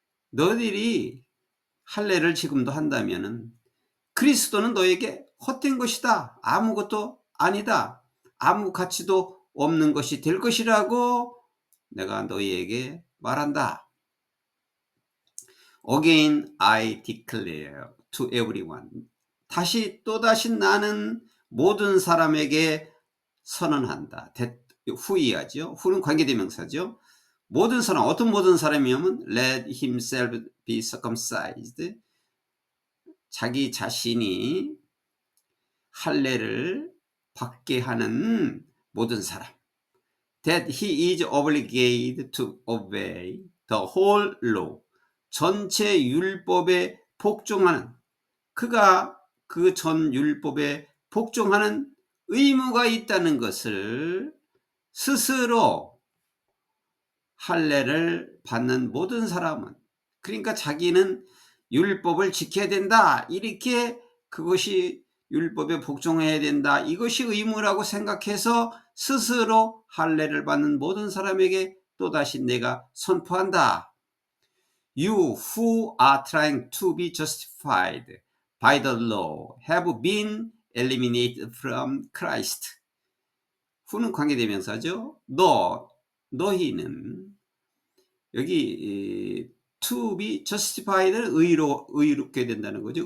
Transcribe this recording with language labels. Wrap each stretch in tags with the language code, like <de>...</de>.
<ko>너희들이 할례를 지금도 한다면 그리스도는 너희에게 헛된 것이다. 아무것도 아니다. 아무 가치도 없는 것이 될 것이라고 내가 너희에게 말한다.</ko> <en>Again I declare to everyone.</en> <ko>또다시 나는 모든 사람에게 선언한다. 후이하죠. 후는 관계대명사죠. 모든 사람, 어떤 모든 사람이면</ko> <en>let himself be circumcised.</en> <ko>자기 자신이 할례를 받게 하는 모든 사람.</ko> <en>That he is obligated to obey the whole law.</en> <ko>전체 율법에 복종하는, 그가 그 전 율법에 복종하는 의무가 있다는 것을 스스로 할례를 받는 모든 사람은, 그러니까 자기는 율법을 지켜야 된다. 이렇게 그것이 율법에 복종해야 된다. 이것이 의무라고 생각해서 스스로 할례를 받는 모든 사람에게 또다시 내가 선포한다.</ko> <en>You who are trying to be justified by the law have been eliminated from Christ.</en> <ko>who는 관계대명사죠. 너희는, 여기</ko> <en>to be justified</en> <ko>는 의롭게 된다는 거죠.</ko>